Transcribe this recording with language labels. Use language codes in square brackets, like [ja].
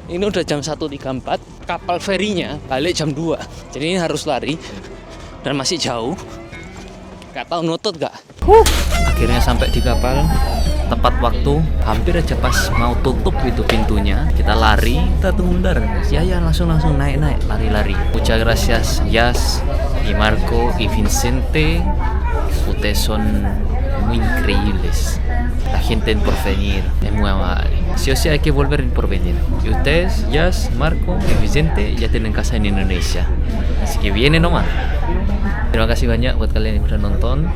[id] Ini udah jam 1.34, kapal ferinya balik jam 2. Jadi ini harus lari dan masih jauh. Gak tahu nutut gak? Akhirnya sampai di kapal. Tepat waktu, hampir aja pas mau tutup itu pintunya, kita lari, kita tunggu bentar. Ya langsung naik, lari. [es] Muchas gracias, Yas, y Marco, y Vicente. Ustedes son muy increíbles. La gente en Porvenir es muy amable. Sí o sí hay que volver en Porvenir. Y ustedes, Yas, Marco y Vicente, ya tienen casa en Indonesia. Así que vienen nomás. [id] Terima kasih banyak buat kalian yang udah nonton.